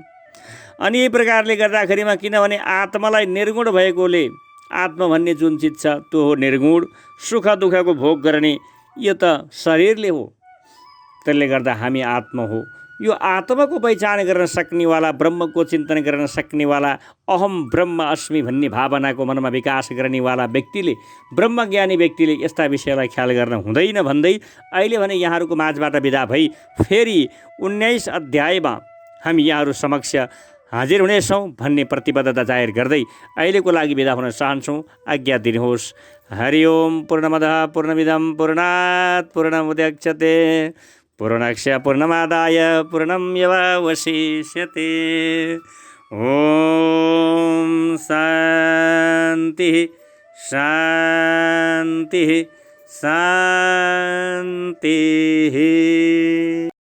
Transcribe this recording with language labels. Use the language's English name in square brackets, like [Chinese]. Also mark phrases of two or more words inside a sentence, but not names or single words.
[Nepali] अनि यही प्रकारले गर्दाखेरिमा किनभने आत्मालाई निर्गुण भएकोले, आत्मा भन्ने जुन चिज छ त्यो हो निर्गुण, सुख दुःखको भोग गर्ने यो त शरीरले हो। त्यसले गर्दा हामी आत्मा हो। यो आत्माको पहिचान गर्न सक्नेवाला, ब्रह्मको चिन्तन गर्न सक्नेवाला, [Sanskrit] अहम ब्रह्म अस्मि [Nepali] भन्ने भावनाको मनमा विकास गर्नेवाला व्यक्तिले, ब्रह्मज्ञानी व्यक्तिले यस्ता विषयलाई ख्याल गर्न हुँदैन भन्दै अहिले भने यहाँहरूको माझबाट बिदा भई फेरि 19 अध्यायमा हामी यहाँहरू समक्ष हाजिर हुनेछौँ भन्ने प्रतिबद्धता जाहेर गर्दै अहिलेको लागि बिदा हुन चाहन्छौँ। आज्ञा दिनुहोस्। [Sanskrit] हरि ओम। पूर्णमदः पूर्णमिदं पूर्णात् पूर्णमुदच्यते पूर्णस्य पूर्णमादाय पूर्णमेवावशिष्यते। ओम शान्ति शान्ति शान्ति।